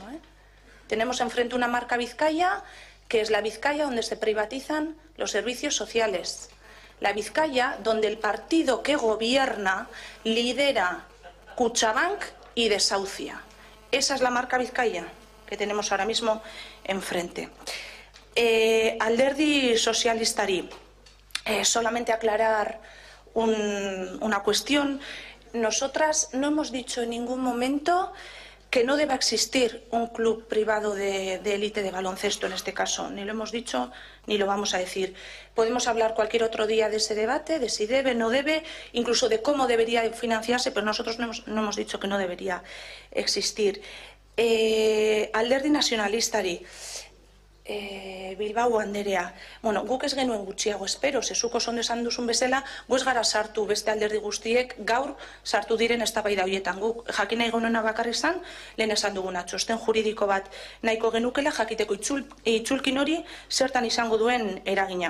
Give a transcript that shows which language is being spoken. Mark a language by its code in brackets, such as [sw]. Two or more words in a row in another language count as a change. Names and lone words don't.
[es] Tenemos enfrente una marca Vizcaya que es la Vizcaya donde se privatizan los servicios sociales. La Vizcaya donde el partido que gobierna lidera Kutxabank y desahucia. Esa es la marca Vizcaya que tenemos ahora mismo enfrente. [eu] Alderdi sozialistari, [es] solamente aclarar una cuestión. Nosotras no hemos dicho en ningún momento que no deba existir un club privado de élite de baloncesto en este caso. Ni lo hemos dicho ni lo vamos a decir. Podemos hablar cualquier otro día de ese debate, de si debe, no debe, incluso de cómo debería financiarse, pero nosotros no hemos dicho que no debería existir. [eu] Alderdi nazionalistari, Bilbao Anderea, bueno, guk ez genuen gutxiago espero, zezuko ondo esan duzun bezala, gu ez gara sartu beste alderdi guztiek gaur sartu diren eztabaida horietan. Guk jakin nahi genuen bakarrik izan, lehen esan duguna, txosten juridiko bat nahiko genukela jakiteko itzulkin hori zertan izango duen eragina.